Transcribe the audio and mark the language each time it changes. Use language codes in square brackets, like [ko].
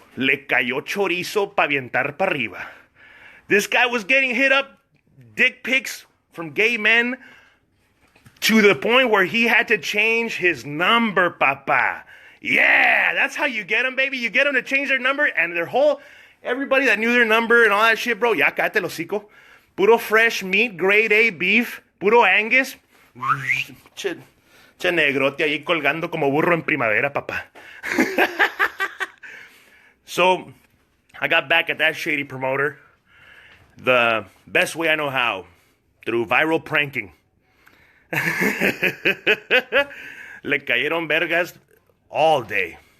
[es] Le cayó chorizo pa' aventar pa' arriba. [en] This guy was getting hit up, dick pics from gay men, to the point where he had to change his number, papa. Yeah, that's how you get them, baby. You get them to change their number, and everybody that knew their number and all that shit, bro, [es] ya cállate el hocico. [en] Puro fresh meat, grade A beef, puro Angus. [es] Che negrote ahí colgando como burro en primavera, papá. [en] So, I got back at that shady promoter the best way I know how, through viral pranking. [es] Le cayeron vergas [en] all day.